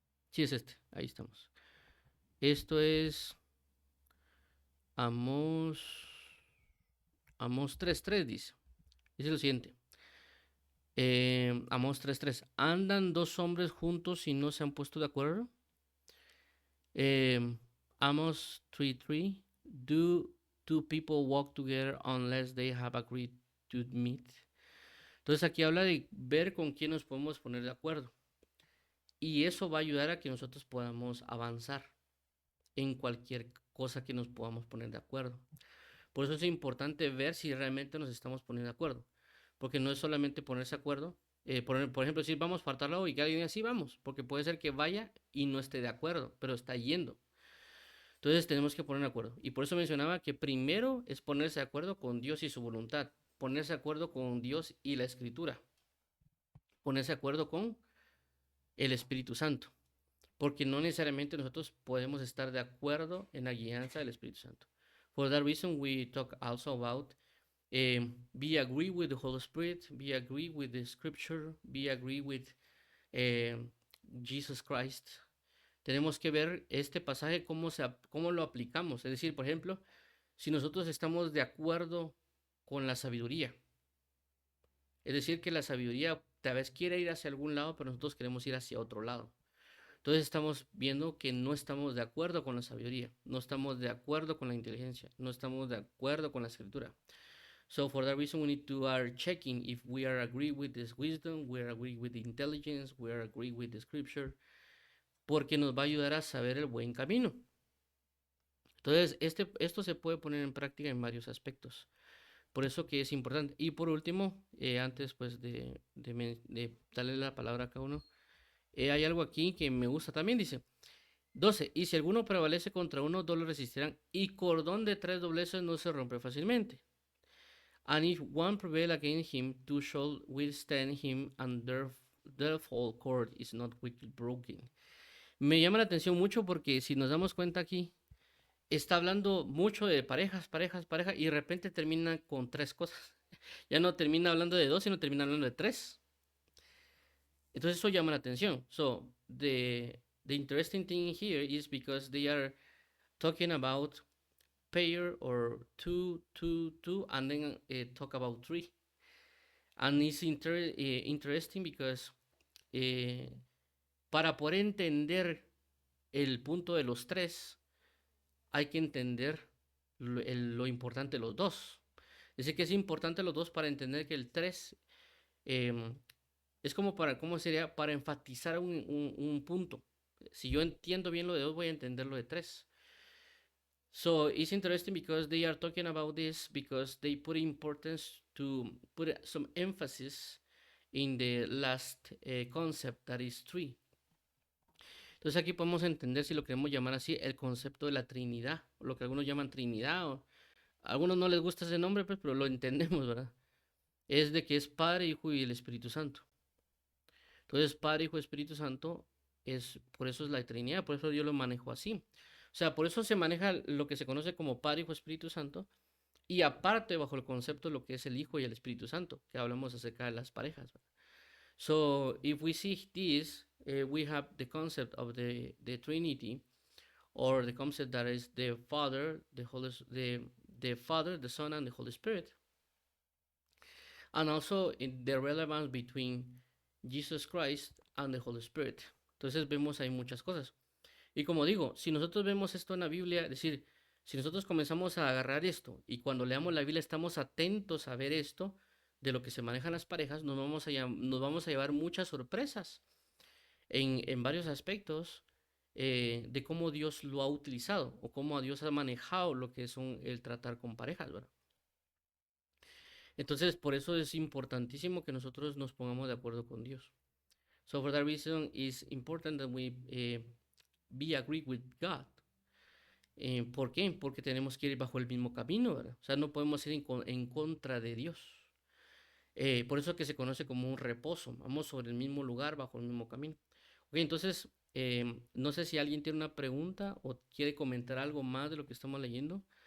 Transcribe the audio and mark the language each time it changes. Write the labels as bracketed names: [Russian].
[Spanish] Sí, es este, ahí estamos. Esto es Amós 3:3 dice. Dice lo siguiente. Amós 3:3. ¿Andan dos hombres juntos y no se han puesto de acuerdo? [English] Amos 3:3. Do two people walk together unless they have agreed to meet? [Spanish] Entonces aquí habla de ver con quién nos podemos poner de acuerdo. Y eso va a ayudar a que nosotros podamos avanzar en cualquier cosa que nos podamos poner de acuerdo. Por eso es importante ver si realmente nos estamos poniendo de acuerdo. Porque no es solamente ponerse de acuerdo. Por ejemplo, si vamos a faltarla hoy, que alguien así vamos. Porque puede ser que vaya y no esté de acuerdo, pero está yendo. Entonces tenemos que poner de acuerdo. Y por eso mencionaba que primero es ponerse de acuerdo con Dios y su voluntad. Ponerse de acuerdo con Dios y la Escritura. Ponerse de acuerdo con el Espíritu Santo. Porque no necesariamente nosotros podemos estar de acuerdo en la guianza del Espíritu Santo. [English] For that reason, we talk also about be agree with the Holy Spirit, be agree with the Scripture, be agree with Jesus Christ. [Spanish] Tenemos que ver este pasaje cómo lo aplicamos. Es decir, por ejemplo, si nosotros estamos de acuerdo con la sabiduría, es decir, que la sabiduría tal vez quiere ir hacia algún lado, pero nosotros queremos ir hacia otro lado. Entonces estamos viendo que no estamos de acuerdo con la sabiduría, no estamos de acuerdo con la inteligencia, no estamos de acuerdo con la escritura. [English] So for that reason we need to are checking if we are agree with this wisdom, we are agree with the intelligence, we are agree with the scripture, [Spanish] porque nos va a ayudar a saber el buen camino. Entonces esto se puede poner en práctica en varios aspectos. Por eso que es importante. Y por último, antes pues de darle la palabra a cada uno, hay algo aquí que me gusta también, dice 12. Y si alguno prevalece contra uno, dos lo resistirán, y cordón de 3 dobleces no se rompe fácilmente. [English] And if one prevail against him, two shall withstand him, and the whole cord is not quickly broken. [Spanish] Me llama la atención mucho porque si nos damos cuenta aquí, está hablando mucho de parejas, y de repente termina con tres cosas. Ya no termina hablando de dos, sino termina hablando de tres. Entonces eso llama la atención. [English] So, the interesting thing here is because they are talking about pair or two, and then talk about three. And it's interesting because [Spanish] para poder entender el punto de los tres, hay que entender lo importante de los dos. Dice que es importante los dos para entender que el tres es como para, ¿cómo sería? Para enfatizar un punto. Si yo entiendo bien lo de dos, voy a entender lo de tres. [English] So it's interesting because they are talking about this because they put importance to put some emphasis in the last concept that is three. [Spanish] Entonces aquí podemos entender, si lo queremos llamar así, el concepto de la Trinidad, o lo que algunos llaman Trinidad, o a algunos no les gusta ese nombre, pues, pero lo entendemos, ¿verdad? Es de que es Padre, Hijo y el Espíritu Santo. Entonces, Padre, Hijo y Espíritu Santo, por eso es la Trinidad, por eso yo lo manejo así. O sea, por eso se maneja lo que se conoce como Padre, Hijo, Espíritu Santo, y aparte bajo el concepto de lo que es el Hijo y el Espíritu Santo, que hablamos acerca de las parejas, ¿verdad? [English] So, if we see this, we have the concept of the Trinity, or the concept that is the Father, the Father, the Son, and the Holy Spirit. And also in the relevance between Jesus Christ and the Holy Spirit. [Spanish] Entonces vemos ahí muchas cosas. Y como digo, si nosotros vemos esto en la Biblia, es decir, si nosotros comenzamos a agarrar esto y cuando leamos la Biblia estamos atentos a ver esto de lo que se manejan las parejas, nos vamos a llevar muchas sorpresas en varios aspectos de cómo Dios lo ha utilizado o cómo Dios ha manejado lo que es el tratar con parejas, ¿verdad? Entonces, por eso es importantísimo que nosotros nos pongamos de acuerdo con Dios. [English] So for that reason, it's important that we be agree with God. [Spanish] ¿Por qué? Porque tenemos que ir bajo el mismo camino, ¿verdad? O sea, no podemos ir en contra de Dios. Por eso que se conoce como un reposo. Vamos sobre el mismo lugar, bajo el mismo camino. Ok, entonces, no sé si alguien tiene una pregunta o quiere comentar algo más de lo que estamos leyendo.